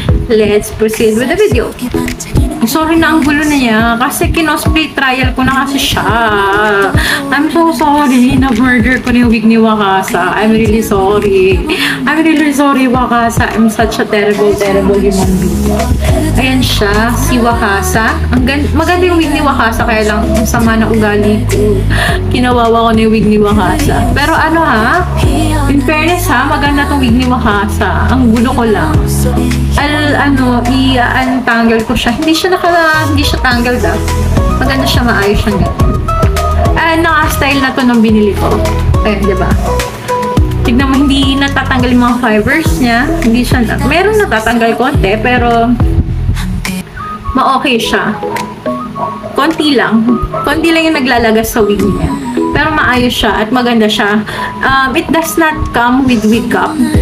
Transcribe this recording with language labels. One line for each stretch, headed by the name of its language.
English: Let's proceed with the video.
Filipino: Sorry na ang gulo na niya kasi kinosplay trial ko na kasi siya.
English: I'm so sorry
Filipino: na murder ko na yung wig ni Wakasa.
English: I'm really sorry. Wakasa. I'm such a terrible human being.
Filipino: Ayan siya, si Wakasa. Maganda yung wig ni Wakasa, kaya lang ang sama na ugali ko. Kinawawa ko na yung wig ni Wakasa. Pero
English: in fairness
Filipino: maganda tong wig ni Wakasa. Ang gulo ko lang. I-untangle ko siya. Hindi siya tangled Maganda siya, maayos siya ganun. Naka-style na to nung binili ko. Ayan, diba? Tignan mo, hindi natatanggal yung mga fibers niya. Hindi siya, meron natatanggal konti, pero ma-okay siya. Konti lang yung naglalagas sa wig niya. Pero maayos siya at maganda siya.
English: It does not come with wig cap.